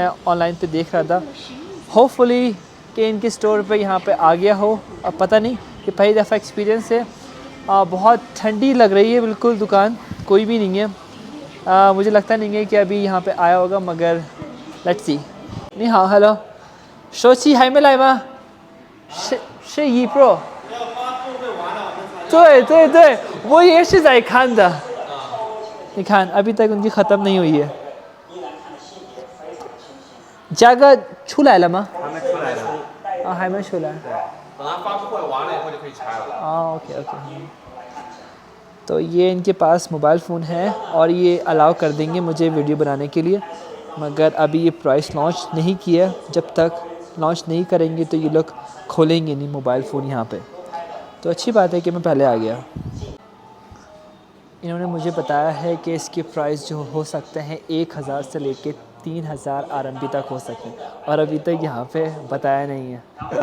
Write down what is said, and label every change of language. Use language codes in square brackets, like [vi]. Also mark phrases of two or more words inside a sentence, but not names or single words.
[hi] मैं ऑनलाइन पे देख रहा था, होपफुली कि इनके स्टोर पे यहाँ पे आ गया हो। अब पता नहीं, कि पहली दफ़ा एक्सपीरियंस है। बहुत ठंडी लग रही है, बिल्कुल दुकान कोई भी नहीं है। मुझे लगता नहीं है कि अभी यहाँ पे आया होगा, मगर [en] let's see. [hi] नहीं हाँ हेलो [zh] 手机还没来吗？是1 Pro。对对对，我也是在看的。你看 [hi] अभी तक उनकी ख़त्म नहीं हुई है। [zh] 价格出来了吗？还没出来呢。啊，还没出来。等它发布会完了以后就可以拆了。 [en] okay okay. [hi] तो ये इनके पास [en] mobile phone [hi] है और ये अलाउ कर देंगे मुझे वीडियो बनाने के लिए, मगर अभी ये [en] price launch [hi] नहीं किया। जब तक लॉन्च नहीं करेंगे तो ये लोग खोलेंगे नहीं [en] mobile phone [hi] यहाँ पे। तो अच्छी बात है कि मैं पहले आ गया। इन्होंने मुझे बताया है कि इसके प्राइस जो हो सकते हैं 1000 से लेके 3000 RMB तक हो सकते हैं, और अभी तक यहाँ पे बताया नहीं है।